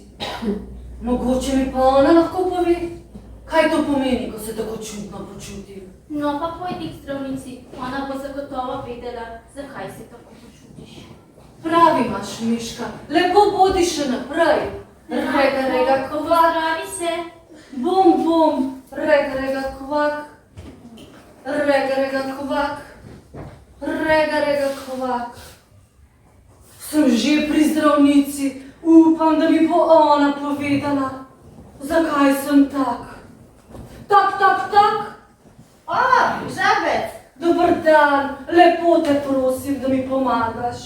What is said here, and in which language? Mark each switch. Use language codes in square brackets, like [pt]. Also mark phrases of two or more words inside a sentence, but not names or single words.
[sl] Mogoče mi pa ona lahko pove, kaj to pomeni, ko se tako čudno počutim. No pa pojdi k zdravnici, ona bo zagotovo vedela, zakaj se tako počutiš. Pravi imaš, Miška, lepo bodi še naprej. Rega, kvak. Pozdravi se. Bom, rega, kvak. Rega, kvak. Rega, kvak. Sem že pri zdravnici, upam, da mi bo ona povedala, zakaj sem tak. Tak. Žabec! Dober dan, lepo te prosim, da mi pomagaš.